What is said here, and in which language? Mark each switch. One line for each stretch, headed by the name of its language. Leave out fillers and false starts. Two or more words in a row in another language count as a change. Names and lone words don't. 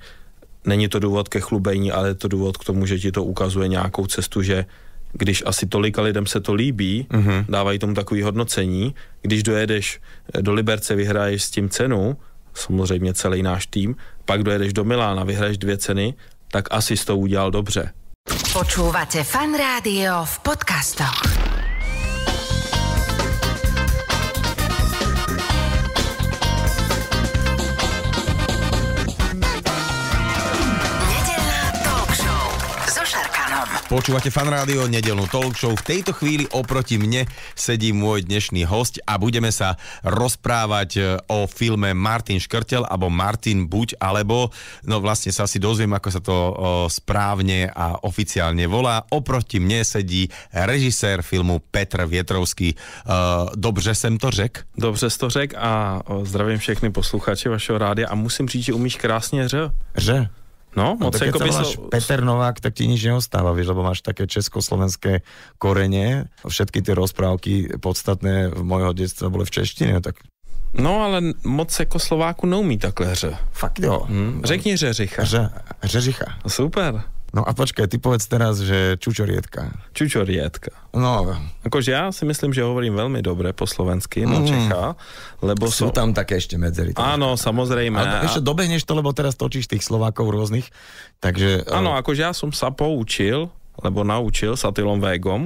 Czech: Není to důvod ke chlubení, ale je to důvod k tomu, že ti to ukazuje nějakou cestu, že když asi tolika lidem se to líbí, dávají tomu takový hodnocení, když dojedeš do Liberce, vyhraješ s tím cenu, samozřejmě celý náš tým, pak dojedeš do Milána, vyhraješ 2 ceny, tak asi jsi to udělal dobře.
Slovak: Počúvate Fan Rádio v podcastoch. Počúvate Fan Rádio, nedeľnú talk show. V tejto chvíli oproti mne sedí môj dnešný hosť a budeme sa rozprávať o filme Martin Škrtel alebo Martin buď alebo, no vlastne sa asi dozviem, ako sa to správne a oficiálne volá. Oproti mne sedí režisér filmu Petr Větrovský.
Czech: Dobře jsem to řek? Dobře jsi to řek a zdravím všechny posluchače vašeho rádia a musím říct, že umíš krásně ř. Ř? No, moc tak jako
Slovak: keď sa voláš Peter Novák, tak ti nič neostáva, vieš, lebo máš také československé korene. Všetky tie rozprávky podstatné v mojho detstva boli v češtine, tak... No,
Czech: ale moc jako Slováku neumí takhle hře. Fakt jo. Řekni Řeřicha. Řeřicha. Super.
Slovak: No a počkaj, ty povedz teraz, že Čučorietka. Čučorietka. No. Akože ja si myslím, že hovorím veľmi dobre po slovensky, no Čecha, lebo sú tam také ešte medzery. Áno, samozrejme. Ale ešte dobehneš to, lebo teraz točíš tých Slovákov rôznych, takže... Áno, akože ja som sa poučil, lebo naučil s Attilom Végom.